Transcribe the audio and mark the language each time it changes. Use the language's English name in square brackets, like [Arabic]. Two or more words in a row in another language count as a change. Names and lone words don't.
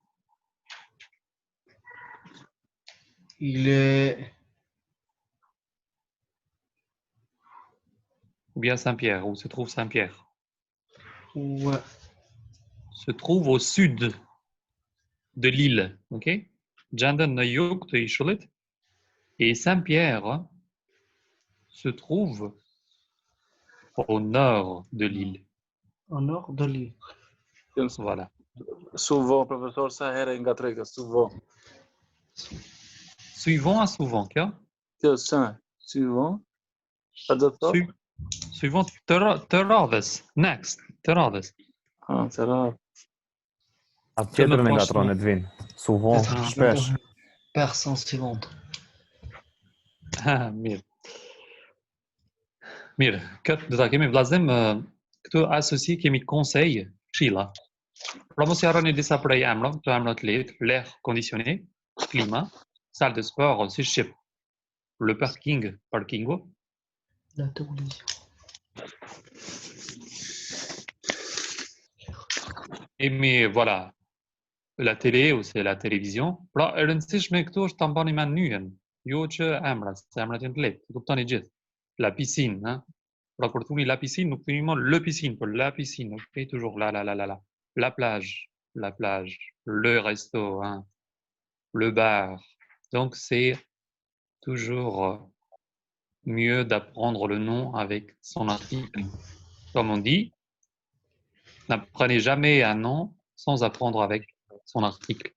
[French] Il est Ou bien Saint-Pierre, où se trouve Saint-Pierre? ouais, Se trouve au sud de l'île, ok? [Albanian] Gjenden në jug të ishullit. [French] Et Saint-Pierre se trouve au nord de l'île. au nord de l'île. Voilà. Souvent, [Albanian] profesor, sa herë ngatroj kjo souvent. [French] Suivant à souvent, [Albanian] kjo? Kjo sa, souvent. A do të thotë? Suivant të radhës. Next, të radhës. Të radhë. Atë tjetër në ngatron Edvin. Souvent, shpesh. [French] Personne suivante. [Albanian] Mirë. Mirë, këtë do ta kemi vllazëm këtu asocië kemi conseil, këshilla. Pra mos i harroni disa prej emrave, këto emra të lehtë, [French] l'air conditionné, klima, salle de sport, [Albanian] si shqip, [French] le parking, parkingu, La télévision. kemi voilà, la télé ose la télévision. [Albanian] Pra e rëndësishme këtu është ta mbani mend nyjen, jo që emrat, se emrat janë të lehtë, e kuptoni gjithë. [French] La piscine, hein? [Albanian] Pra kur thuni [French] la piscine, [Albanian] nuk thuni më [French] le piscine, [Albanian] por [French] la piscine, [Albanian] ok, [French] toujours la. La plage, le resto, hein? Le bar. Donc c'est toujours mieux d'apprendre le nom avec son article. Comme on dit, n'apprenez jamais un nom sans apprendre avec son article.